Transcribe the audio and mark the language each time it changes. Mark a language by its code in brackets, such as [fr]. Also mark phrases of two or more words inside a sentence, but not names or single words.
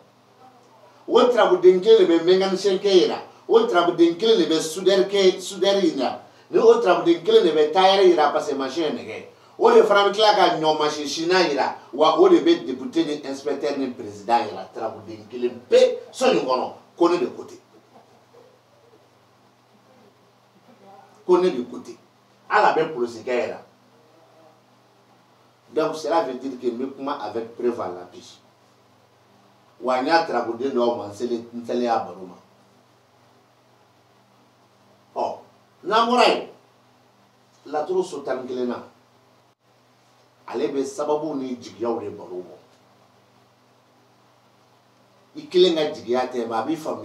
[bm] O turabuden kelen de bɛ mécanicien kɛ yira, o turabuden kelen de bɛ soudeur yira, ni o turabuden kelen de bɛ tailleur yira [fr] parce que machine [bm] ye nɛgɛ. O de fana bɛ tila ka ɲɔ machine sina yira, wa o de bɛ député ni inspecteur ni président yira, turabuden kelen pe sɔnni kɔnɔ ko ne de ko ten. Ko ne de ko ten. Ala bɛ police kɛ yira. [fr] Donc cela veut dire que [bm] n bɛ kuma [fr] avec preuve à l'appui. [bm] Wa n y'a turabuden dɔw ma n seliya baro ma. N'an bɔra yen, laturu so 11nan, ale bɛ sababu ni jigiyaw de baro bɔ. I kelen ka jigiya tɛ, mais a b'i faamuya.